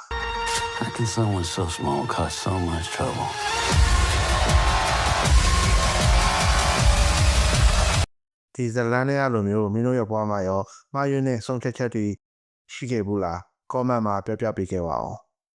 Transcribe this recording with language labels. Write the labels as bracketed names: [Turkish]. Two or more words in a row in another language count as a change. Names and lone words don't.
[English] How can someone so small cause so much trouble? [Burmese] ဒီဇလန်နဲ့အလိုမျိုးမင်းတို့ရဲ့ဘဝမှာရောမှားယွင်းတဲ့ဆုံးဖြတ်ချက်တွေရှိခဲ့ဘူးလား comment မှာပြောပြပေးခဲ့ပါဦး